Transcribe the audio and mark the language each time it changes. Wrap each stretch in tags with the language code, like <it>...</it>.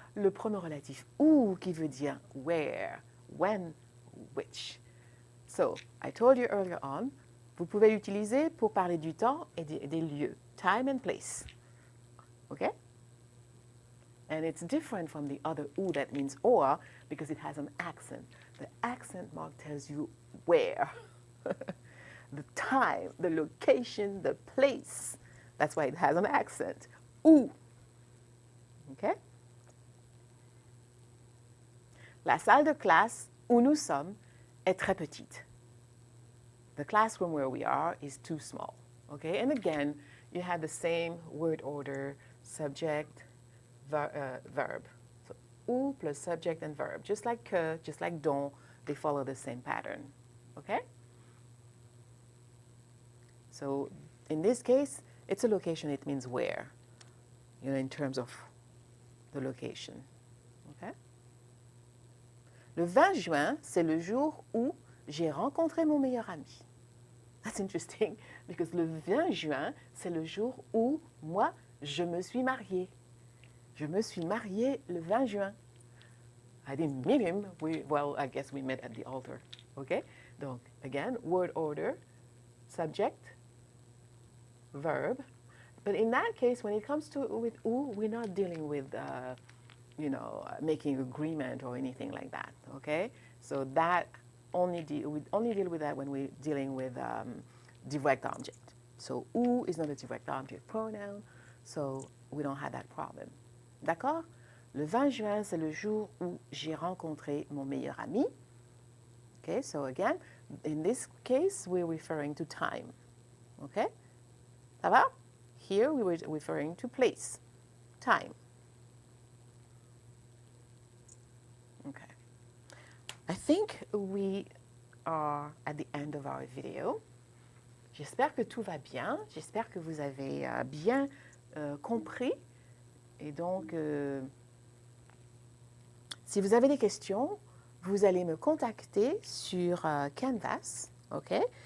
<fr>Le pronom relatif où qui veut dire</fr> <en>where, when, which. So, I told you earlier on,</en> <fr>vous pouvez l'utiliser pour parler du temps et des lieux.</fr> <en>Time and place. Okay? And it's different from the other ou that means or because it has an accent. The accent mark tells you where. The time, the location, the place. That's why it has an accent. Où. Okay?</en> <fr>La salle de classe où nous sommes est très petite.</fr> <en>The classroom where we are is too small. Okay? And again, you have the same word order, subject, verb. So, où plus subject and verb. Just like que, just like dont, they follow the same pattern. Okay? So, in this case, it's a location, it means where, you know, in terms of the location. Okay?</en> <fr>Le 20 juin, c'est le jour où j'ai rencontré mon meilleur ami.</fr> <en>That's interesting, because</en> <fr>le 20 juin, c'est le jour où moi, je me suis mariée. Je me suis mariée le 20 juin.</fr> <en>I didn't meet him. Well, I guess we met at the altar. Okay? Donc, again, word order, subject, verb. But in that case, when it comes to with où, we're not dealing with, you know, making agreement or anything like that. Okay? So that we only deal with that when we're dealing with direct object. So où is not a direct object pronoun, so we don't have that problem.</en> <fr>D'accord? Le 20 juin, c'est le jour où j'ai rencontré mon meilleur ami.</fr> <en>Okay, so again, in this case, we're referring to time. Okay?</en> <fr>Ça va?</fr> <en>Here, we were referring to place, time. Okay. I think we are at the end of our video.</en> <fr>J'espère que tout va bien. J'espère que vous avez bien compris. Et donc, si vous avez des questions, vous allez me contacter sur Canvas, ok?</fr>